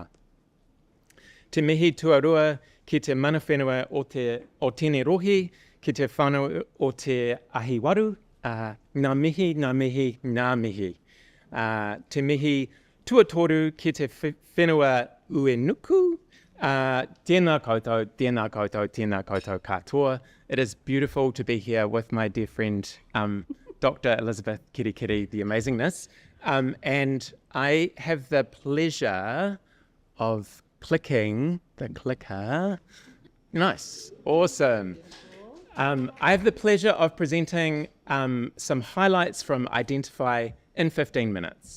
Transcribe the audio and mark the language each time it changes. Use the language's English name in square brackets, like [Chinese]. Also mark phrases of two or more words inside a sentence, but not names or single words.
[Māori] Te mihi tuarua ki te mana whenua o tēnei rohi, ki te whānau o te ahiwaru, ngā mihi, ngā mihi, ngā mihi. Te mihi tuatoru ki te whenua Uenuku, tēnā koutou, tēnā koutou, tēnā koutou katoa. [English] It is beautiful to be here with my dear friend, Dr. Elizabeth Kerekere, the amazingness. And I have the pleasure of clicking the clicker. Nice, awesome. I have the pleasure of presenting some highlights from Identify in 15 minutes.